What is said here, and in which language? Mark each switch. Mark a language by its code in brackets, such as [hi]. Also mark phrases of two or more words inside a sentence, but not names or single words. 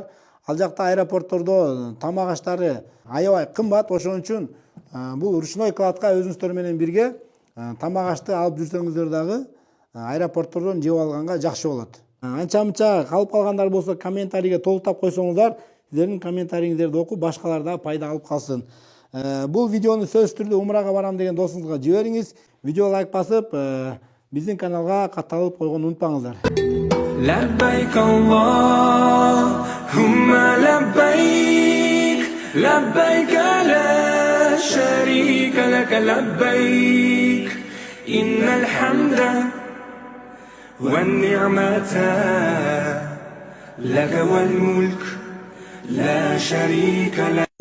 [ky] Ал жакта аэропорттордо тамак аштары аябай кымбат, ошон үчүн бул [ru] ручной кладка [ky] өзүңүздөр менен бирге тамак ашты алып жүрсөңүздөр дагы аэропорттордон жеп алганга жакшы болот. Анча-мынча калып калгандар болсо комментарийге толуктап койсоңуздар, сиздердин комментариңиздерди окуп башкалар да пайда алып калсын. Бул видеону сөзсүз түрдө умрага барам деген досуңузга жибериңиз. Видео лайк басып, биздин каналга катталып койгонду унутпаңыздар. [ar] لبيك اللهم لبيك لبيك لا شريك لك لبيك إن الحمد والنعمة لك والملك لا شريك لك